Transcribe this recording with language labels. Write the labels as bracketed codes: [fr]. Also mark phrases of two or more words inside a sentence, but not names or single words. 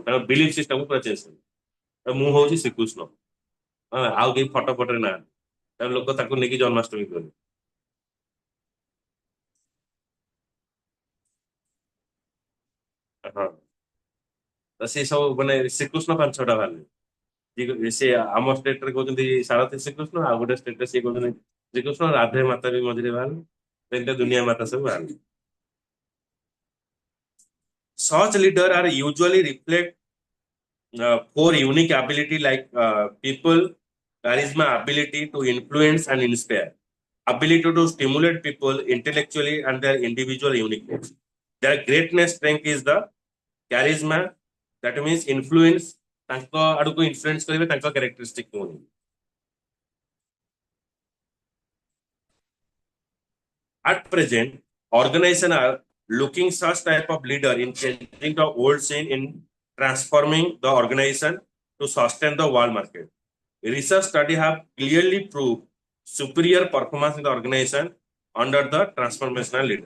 [or] ତାଙ୍କ [en] belief system [or] କୁ ପୁରା ଚେଞ୍ଜ କରିବେ ମୁଁ ହଉଛି ଶ୍ରୀକୃଷ୍ଣ ଆଉ କେହି ଫଟୋ ଫଟୋରେ ନାହାନ୍ତି ଲୋକ ତାକୁ ନେଇକି ଜନ୍ମାଷ୍ଟମୀ କଲେ ହଁ ତ ସେ ସବୁ ମାନେ ଶ୍ରୀକୃଷ୍ଣ ପାଞ୍ଚ ଛଅଟା ବାହାରିଲେ ସେ ଆମ ଷ୍ଟେଟରେ କହୁଛନ୍ତି ସାରଥୀ ଶ୍ରୀକୃଷ୍ଣ ଆଉ ଗୋଟେ ଷ୍ଟେଟରେ ସିଏ କହୁଛନ୍ତି ଶ୍ରୀକୃଷ୍ଣ ରାଧେ ମାତା ବି ମଝିରେ ବାହାରିଲେ ଏମିତି ଦୁନିଆ ମାତା ସବୁ ବାହାରିଲେ [en] Such leader are usually reflect four unique ability like people, charisma, ability to influence and inspire, ability to stimulate people intellectually and their individual uniqueness. Their greatness strength is the charisma, that means influence, [or] ତାଙ୍କ ଆଡକୁ influence କରିବେ ତାଙ୍କ characteristic କୁ ନେଇ. [en] At present, organizations are looking such type of leader in changing the old scene in transforming the organization to sustain the world market. Research study have clearly proved superior performance in the organization under the transformational leader.